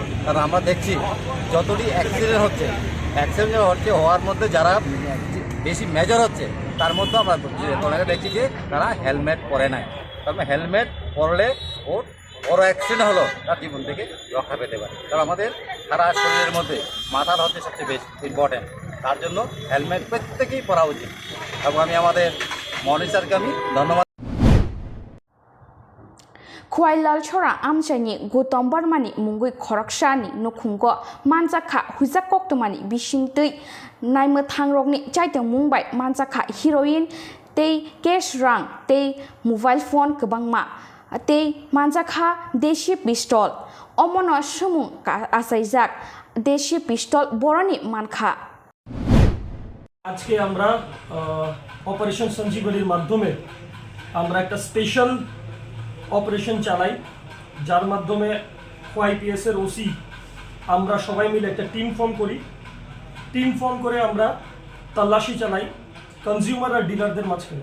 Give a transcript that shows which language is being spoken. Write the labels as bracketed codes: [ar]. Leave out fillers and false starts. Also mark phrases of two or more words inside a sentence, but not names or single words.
[bn] কারণ আমরা দেখছি যতটি অ্যাক্সিডেন্ট হচ্ছে হওয়ার মধ্যে যারা বেশি মেজর হচ্ছে তার মধ্যে আমরা অনেকে দেখছি যে তারা হেলমেট পরে নাই। কারণ হেলমেট পরলে ওর বড় অ্যাক্সিডেন্ট হলো তার জীবন থেকে রক্ষা পেতে পারে। কারণ আমাদের সারা শরীরের মধ্যে মাথার হচ্ছে সবচেয়ে বেশি ইম্পর্টেন্ট, তার জন্য হেলমেট প্রত্যেকেই পরা উচিত। এবং আমি আমাদের মনি স্যারকে আমি ধন্যবাদ। [trp] खुवाइलाल छोरा आमचाइनि गौतम बर्मानि मुंगै खरकसानि नखुंगो मानजाखा हुइजा कोक्तमानि बिसिंतै नायमो थांरकनि चाइतों मुंबाय मानजाखा हिरोइन तै केश रां तै [en] mobile phone [trp] गोबांमा तै मानजाखा देशी पिस्तल अमन सुमुं आसाइजाक देशी पिस्तल बरनि मानखा। [bn] আজকে আমরা অপারেশন সঞ্জীবনীর মাধ্যমে আমরা একটা [en] special operation [bn] চালাই, যার মাধ্যমে ওয়াইপিএস এর ওসি আমরা সবাই মিলে একটা [en] team form [bn] করে আমরা তল্লাশি চালাই কনজিউমার আর ডিলারদের মাঝখানে।